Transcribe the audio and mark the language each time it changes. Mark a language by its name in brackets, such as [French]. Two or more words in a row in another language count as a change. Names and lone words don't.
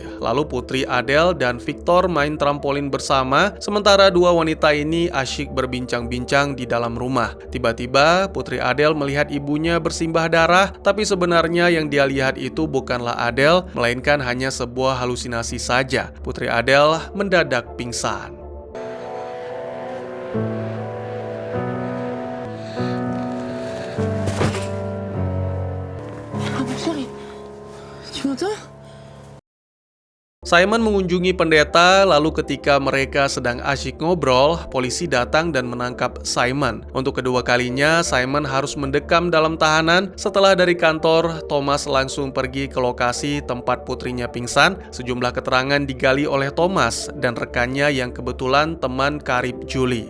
[Indonesian] Lalu putri Adele dan Victor main trampolin bersama, sementara dua wanita ini asyik berbincang-bincang di dalam rumah. Tiba-tiba, putri Adele melihat ibunya bersimbah darah, tapi sebenarnya yang dia lihat itu bukanlah Adele, melainkan hanya sebuah halusinasi saja. Putri Adele mendadak pingsan. [French] Tu m'entends? [Indonesian] Simon mengunjungi pendeta, lalu ketika mereka sedang asyik ngobrol, polisi datang dan menangkap Simon. Untuk kedua kalinya, Simon harus mendekam dalam tahanan. Setelah dari kantor, Thomas langsung pergi ke lokasi tempat putrinya pingsan. Sejumlah keterangan digali oleh Thomas dan rekannya yang kebetulan teman karib Julie.